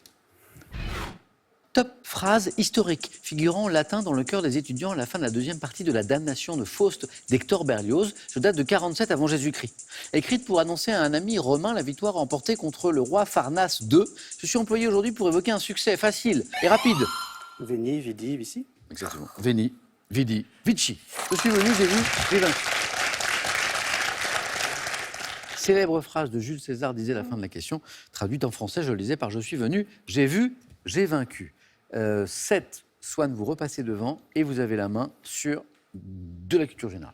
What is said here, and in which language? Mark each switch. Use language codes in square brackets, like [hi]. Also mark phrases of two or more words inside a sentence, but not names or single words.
[fr] Top phrase historique, figurant en latin dans le cœur des étudiants à la fin de la deuxième partie de la damnation de Faust d'Hector Berlioz, je date de 47 avant Jésus-Christ. Écrite pour annoncer à un ami romain la victoire remportée contre le roi Pharnace II, je suis employé aujourd'hui pour évoquer un succès facile et rapide. [la] Veni, vidi, vici. Exactement. Veni, vidi, vici. [fr] Je suis venu, j'ai vu, j'ai vaincu. Célèbre phrase de Jules César disait la fin de la question, traduite en français, je le lisais par « Je suis venu, j'ai vu, j'ai vaincu ». 7, Swan, vous repassez devant et vous avez la main sur de la culture générale.